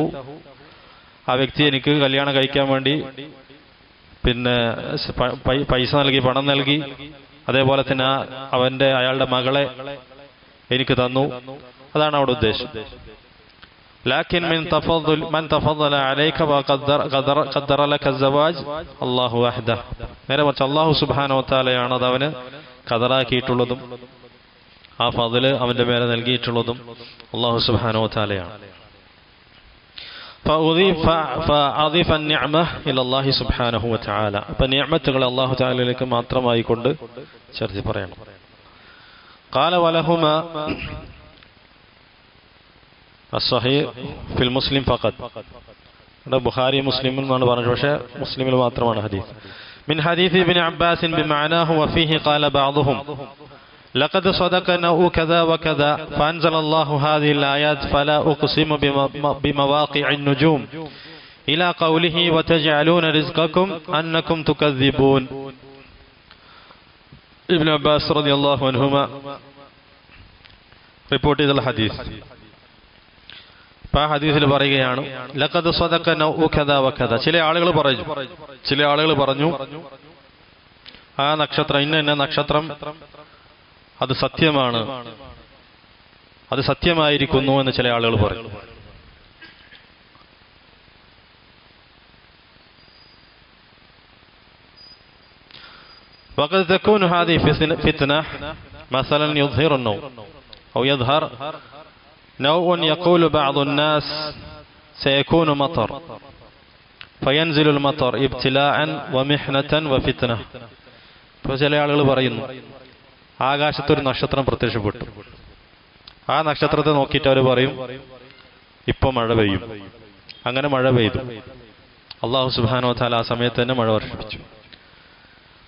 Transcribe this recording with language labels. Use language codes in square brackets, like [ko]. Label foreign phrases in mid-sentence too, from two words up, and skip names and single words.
[ml] ആ വ്യക്തി എനിക്ക് കല്യാണം കഴിക്കാൻ വേണ്ടി പിന്നെ പൈസ നൽകി, പണം നൽകി. അതേപോലെ തന്നെ അയാളുടെ മകളെ എനിക്ക് തന്നു. അതാണ് അവിടെ ഉദ്ദേശം. [ar] لكن من تفضل عليك وقدر لك الزواج الله وحده. [ml] നേരെ മറിച്ച് [ar] الله سبحانه وتعالى [ml] അത് അവന് ഖദറാക്കിയിട്ടുള്ളതും ആ ഫദ്ല് അവന്റെ മേലെ നൽകിയിട്ടുള്ളതും [ar] الله سبحانه وتعالى. فأضيف النعمة إلى الله سبحانه وتعالى. [ml] അപ്പോൾ നിഅമത്തുകൾ അല്ലാഹു തആലയിലേക്ക് മാത്രമായി കൊണ്ട് ചേർത്ത് പറയണം. [ar] قال ولهما الصحيح في المسلم فقط. [ml] ബുഖാരി മുസ്ലിമിൽ എന്നാണ് പറഞ്ഞത്, പക്ഷേ മുസ്ലിമിൽ മാത്രമാണ് ഹദീസ്. [ar] من حديث ابن عباس بمعناه وفيه قال بعضهم لقد صدقنا كذا وكذا فأنزل الله هذه الآيات فلا أقسم بمواقع النجوم إلى قوله وتجعلون رزقكم أنكم تكذبون. ابن عباس رضي الله عنهما [ml] റിപ്പോർട്ട് ചെയ്ത ഹദീസ്. ആ ഹദീസിൽ പറയുകയാണ് [ar] لقد صدق نوء كذا وكذا. [ml] ചില ആളുകൾ പറഞ്ഞു ആ നക്ഷത്രം, ഇന്ന നക്ഷത്രം അത് സത്യമാണ്, അത് സത്യമായിരിക്കുന്നു എന്ന് ചില ആളുകൾ പറയും. [ar] وقد تكون هذه فتنة مثلا يظهر النوم أو يظهر نوء يقول بعض الناس سيكون مطر فينزل المطر ابتلاء ومحنة وفتنة. [ml] ഇപ്പോൾ ചില ആളുകൾ പറയുന്നു ആകാശത്തൊരു നക്ഷത്രം പ്രത്യക്ഷപ്പെട്ടു, ആ നക്ഷത്രത്തെ നോക്കിയിട്ട് അവർ പറയും ഇപ്പൊ മഴ പെയ്യും. അങ്ങനെ മഴ പെയ്തു. [ar] الله سبحانه وتعالى [ml] ആ സമയത്ത് തന്നെ മഴ വർഷിപ്പിച്ചു.